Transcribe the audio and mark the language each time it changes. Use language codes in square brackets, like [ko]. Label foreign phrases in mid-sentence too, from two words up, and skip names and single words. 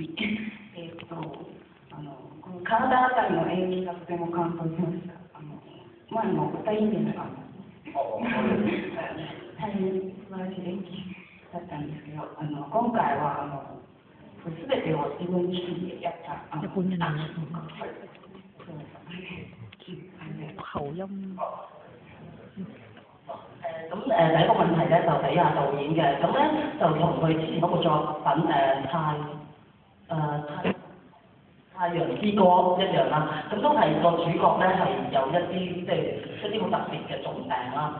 [ja] この体あたりの演技がとても感動しました。前も2人で大変素晴らしい演技だったんですけど、今回は全てを自分自身でやった口音 [yue] 咁第一個問題咧就俾導演嘅，咁咧就同佢之前嗰部作品太陽之歌一樣啦，咁都係個主角咧係有一啲好特別嘅重病啦。